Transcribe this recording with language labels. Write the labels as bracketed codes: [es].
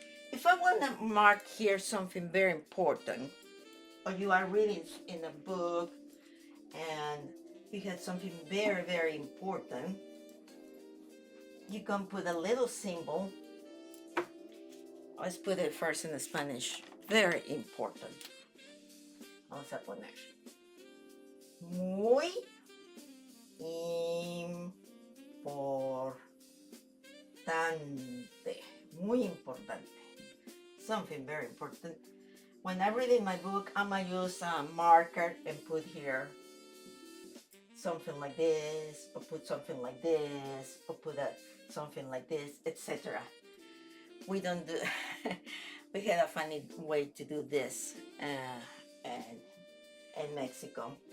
[en] If I want to mark here something very important, or you are reading in a book and you had something very, very important, you can put a little symbol. Let's put it first in Spanish. Very important. [es] Vamos a poner muy importante. Muy importante. [en] Something very important. When I read in my book, I'm going to use a marker and put here something like this, or put something like this, or put something like this, etc. We don't do, we had a funny way to do this in Mexico.